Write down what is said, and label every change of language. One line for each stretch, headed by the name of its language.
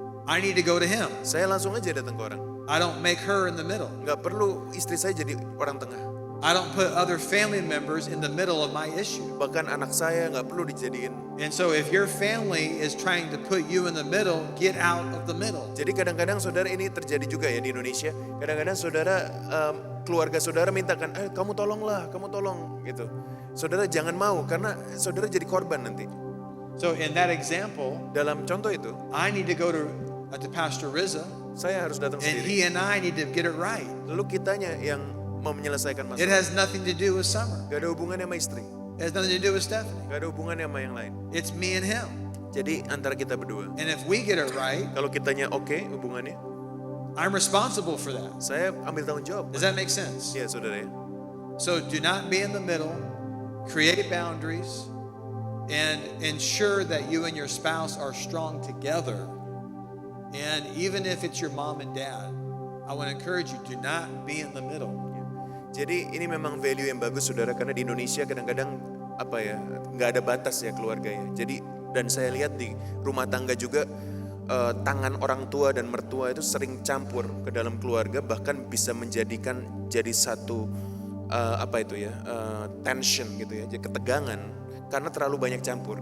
English: I need to go to him.
Indonesian: saya langsung aja datang ke orang.
English: I don't make her in the middle.
Indonesian: Nggak perlu istri saya jadi orang tengah.
English: I don't put other family members in the middle of my issue.
Indonesian: Bahkan anak saya nggak perlu dijadiin.
English: And so if your family is trying to put you in the middle, get out of the middle.
Indonesian: Jadi kadang-kadang saudara ini terjadi juga ya di Indonesia. Kadang-kadang saudara keluarga saudara mintakan, kamu tolonglah, kamu tolong gitu. Saudara jangan mau karena saudara jadi korban nanti.
English: So in that example,
Indonesian: Dalam contoh itu,
English: I need to go to Pastor Rizza,
Indonesian: saya harus datang
English: and
Indonesian: sendiri.
English: he and I need to get it right.
Indonesian: Lalu kitanya yang mau menyelesaikan
English: It
Indonesian: masalah.
English: has nothing to do with Summer.
Indonesian: Gak ada hubungannya sama istri,
English: It has nothing to do with Stephanie.
Indonesian: gak ada hubungannya sama yang lain.
English: It's me and him.
Indonesian: Jadi antara kita berdua.
English: And if we get it right,
Indonesian: Kalau kitanya oke hubungannya,
English: I'm responsible for that.
Indonesian: saya ambil tanggung jawab.
English: Does that make sense?
Indonesian: Iya saudara ya.
English: So do not be in the middle. Create boundaries and ensure that you and your spouse are strong together. And even if it's your mom and dad, I want to encourage you, do not be in the middle.
Indonesian: Jadi ini memang value yang bagus saudara, karena di Indonesia kadang-kadang apa ya, nggak ada batas ya keluarga ya. Jadi dan saya lihat di rumah tangga juga tangan orang tua dan mertua itu sering campur ke dalam keluarga, bahkan bisa menjadikan jadi satu apa itu ya, tension gitu ya, jadi ketegangan karena terlalu banyak campur.